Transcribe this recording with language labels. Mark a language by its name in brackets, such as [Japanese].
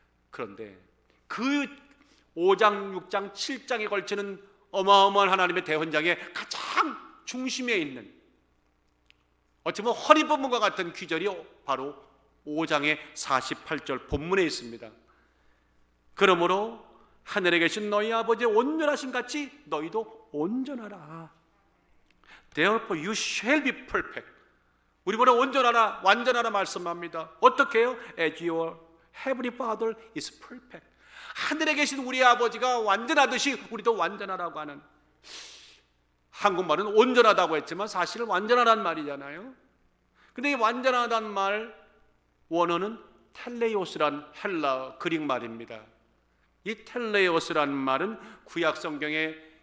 [Korean] 그런데 그 5장, 6장, 7장에 걸치는 어마어마한 하나님의 대헌장의 가장 중심에 있는, 어찌 보면 허리부분과 같은 귀절이 바로 5장의 48절 본문에 있습니다. 그러므로 하늘에 계신 너희 아버지의 온전하신 같이 너희도 온전하라. [English] Therefore you shall be perfect. [Korean] 우리보다 온전하라, 완전하라 말씀합니다. 어떻게 해요? [English] As your heavenly Father is perfect. [Korean] 하늘에 계신 우리 아버지가 완전하듯이 우리도 완전하라고 하는, 한국말은 온전하다고 했지만 사실은 완전하란 말이잖아요. 근데 이 완전하다는 말 원어는 텔레오스란 헬라 그릭 말입니다. 이 텔레오스라는 말은 구약 성경의